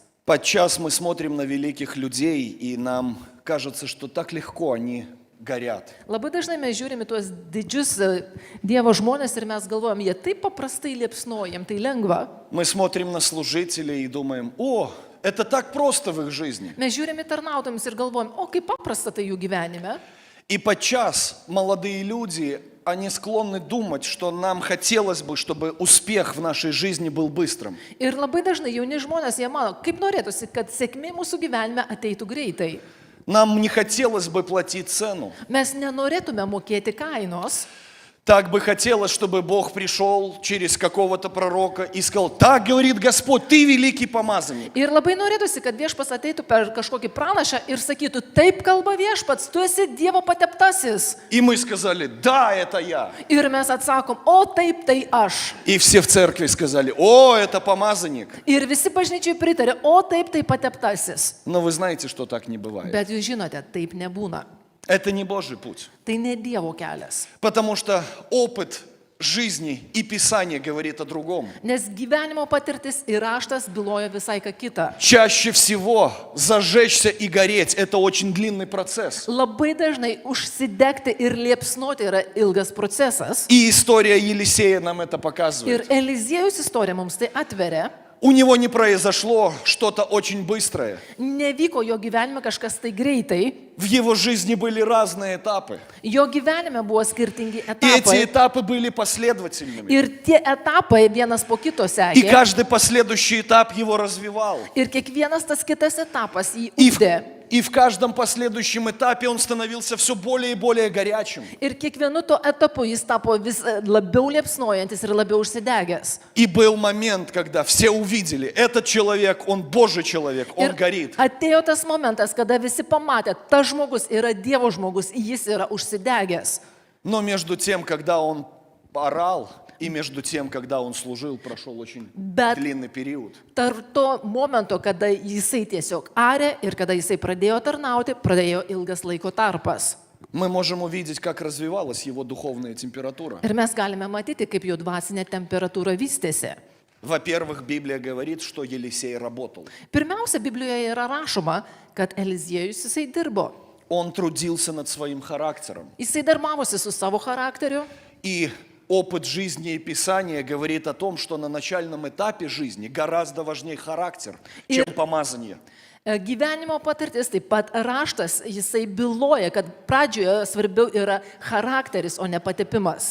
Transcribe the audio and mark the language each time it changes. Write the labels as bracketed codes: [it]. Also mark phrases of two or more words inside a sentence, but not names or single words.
[ru] Подчас мы смотрим на великих людей, и нам кажется, что так легко они горят. [lt] Labai dažnai mes žiūrime tuos didžius Dievo žmonės ir mes galvojam, jie taip paprastai liepsnoja, jiems tai lengva. [ru] Мы смотрим на служителей и думаем: о, это так просто в их жизни. [lt] Mes žiūrime tarnautojams ir galvojam, o kaip paprasta tai jų gyvenime. [ru] И подчас молодые люди, они склонны думать, что нам хотелось бы, чтобы успех в нашей жизни был быстрым. [lt] Ir labai dažnai jauni žmonės, jie mano, kaip norėtųsi, kad sėkmė mūsų gyvenime ateitų greitai. [ru] Нам не хотелось бы платить цену. [lt] Mes nenorėtume mokėti kainos. [ru] Так бы хотелось, чтобы Бог пришел через какого-то пророка и сказал: так говорит Господь, ты великий помазанник. [lt] Ir labai norėtųsi, kad viešpats ateitų per kažkokį pranašą ir sakytų: taip kalba viešpats, tu esi Dievo pateptasis. [ru] И мы сказали: да, это я. [lt] Ir mes atsakom: o taip, tai aš. [ru] И все в церкви сказали: о, это помазанник. [lt] Ir visi bažnyčiai pritarė: o taip, tai pateptasis. [ru] Но вы знаете, что так не бывает. [lt] Bet jūs žinote, taip nebūna. [ru] Это не Божий путь. [lt] Tai ne Dievo kelias. [ru] Потому что опыт жизни и Писание говорит о другом. [lt] Nes gyvenimo patirtis ir raštas byloja visai ką kitą. [ru] Чаще всего зажечься и гореть – это очень длинный процесс. [lt] Labai dažnai užsidegti ir liepsnoti yra ilgas procesas. [ru] И история Елисея нам это [lt] Ir [ru] показывает. [lt] Eliziejus istorija mums tai atveria. [ru] У него не произошло что-то очень быстрое. [lt] Nevyko jo gyvenime kažkas tai greitai. [ru] В его жизни были разные этапы. [lt] Jo gyvenime buvo skirtingi [ru] И эти [lt] etapai. [ru] этапы были последовательными. [lt] Ir tie etapai vienas po kito [ru] И [lt] sekė. [ru] каждый последующий этап его развивал. [lt] Ir kiekvienas tas kitas etapas jį [ru] И [lt] ugdė. [ru] в каждом последующем этапе он становился все более и более горячим. [lt] Ir kiekvienu to etapu jis tapo vis labiau liepsnojantis ir labiau užsidegęs. [ru] И был момент, когда все увидели: этот человек, он Божий человек, он [lt] Ir [ru] горит. [lt] atėjo tas momentas, kada visi pamatė, tas žmogus yra Dievo žmogus, jis yra užsidegęs. [ru] Но между тем, когда он орал, и между тем, когда он служил, прошел очень длинный период. [lt] Tarp to momento, kada jisai tiesiog arė ir kada jisai pradėjo tarnauti, pradėjo ilgas laiko tarpas. [ru] Мы можем увидеть, как развивалась его духовная температура. [lt] Ir mes galime matyti, kaip jo dvasinė temperatūra vystėsi. [ru] Во-первых, Библия говорит, что Елисей работал. [lt] Pirmiausia, Biblijoje yra rašoma, kad Eliziejus jisai dirbo. [ru] Он трудился над своим характером. [lt] Jisai darbavosi su savo charakteriu. [ru] И опыт жизни и Писания говорит о том, что на начальном этапе жизни гораздо важнее характер, чем помазание. [lt] Gyvenimo patirtis, taip pat raštas, jisai byloja, kad pradžioje svarbiau yra charakteris, o ne patepimas.